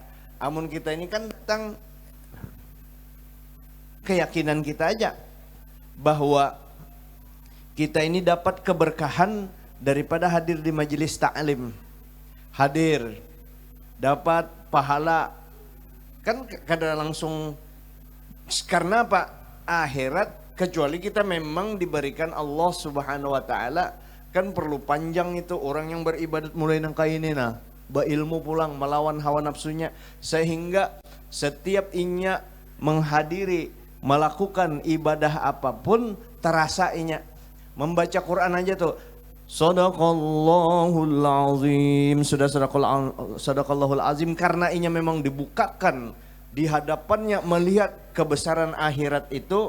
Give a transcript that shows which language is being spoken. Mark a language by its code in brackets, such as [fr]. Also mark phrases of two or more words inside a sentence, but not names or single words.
[bjn] Amun kita ini kan datang keyakinan kita aja bahwa kita ini dapat keberkahan daripada hadir di majelis ta'lim, hadir dapat pahala kan kada langsung. Karena apa? Akhirat, kecuali kita memang diberikan [ar] Allah Subhanahu wa taala, [bjn] kan perlu panjang itu orang yang beribadat mulai nang kaini nah, berilmu pulang melawan hawa nafsunya, sehingga setiap inya menghadiri melakukan ibadah apapun terasa inya. Membaca Quran aja tuh, [ar] Sadaqallahul azim, sudah sadaqallahul azim, [bjn] karena inya memang dibukakan di hadapannya melihat kebesaran akhirat itu.